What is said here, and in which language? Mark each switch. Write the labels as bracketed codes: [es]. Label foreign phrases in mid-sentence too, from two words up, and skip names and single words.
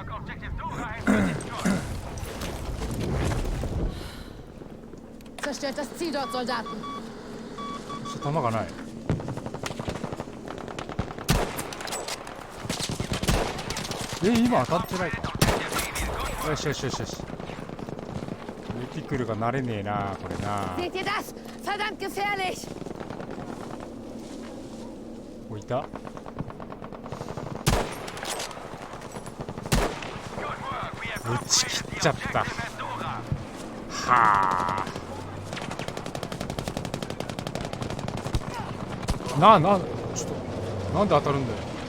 [de] Zerstört das Ziel dort, Soldaten. [ja] ちょっと弾がない。今当たってないか。よしよしよしよし。レティクルが慣れねえなこれな。 [de] Seht ihr das? Verdammt gefährlich! [ja] ここいた。打ち切っちゃった。はあ。ちょっとなんで当たるんだよ。